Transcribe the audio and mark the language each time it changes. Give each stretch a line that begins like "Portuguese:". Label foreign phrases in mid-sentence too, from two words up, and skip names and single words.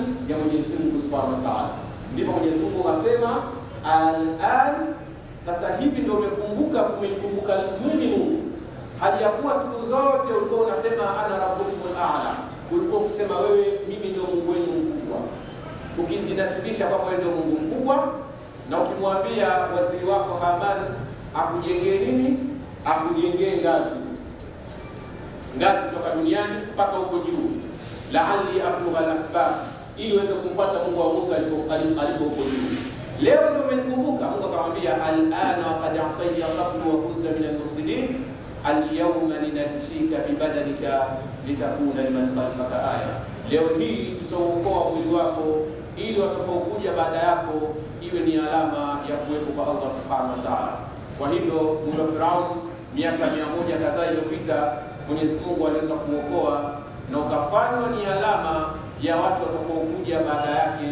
Swahili: Ya Mwenyezi Mungu
Arabic: سبحانه وتعالى.
Swahili: Ndipo Mwenyezi Mungu akasema al-an, sasa hivi ndio umekumbuka mimi Mungu, hali ya kuwa siku zote ulikuwa unasema
Arabic: أنا ربكم الأعلى,
Swahili: ulikuwa ukisema wewe mimi ndio Mungu wenu mkubwa, ukijinasibisha kwamba wewe ndio Mungu mkubwa, na ukimwambia waziri wako Haman akujengee nini? Akujengee ngazi kutoka duniani mpaka huko juu,
Arabic: لعلي أبلغ الأسباب,
Swahili: ili uweze kumfuata Mungu wa Musa alipo huko juu. Leo ndio umenikumbuka. Mungu akamwambia
Arabic: آلآن وقد عصيت قبل وكنت من المفسدين اليوم ننجيك ببدنك لتكون لمن خلفك آية.
Swahili: Leo hii tutaokoa mwili wako ili watakaokuja baada yako iwe ni alama ya kuwepo kwa Allah
Arabic: سبحانه وتعالى.
Swahili: Kwa hivyo mwili wa Firaun miaka 100 kadhaa iliyopita Mwenyezi Mungu aliweza kuokoa na ukafanywa ni alama ya watu watakaokuja baada yake.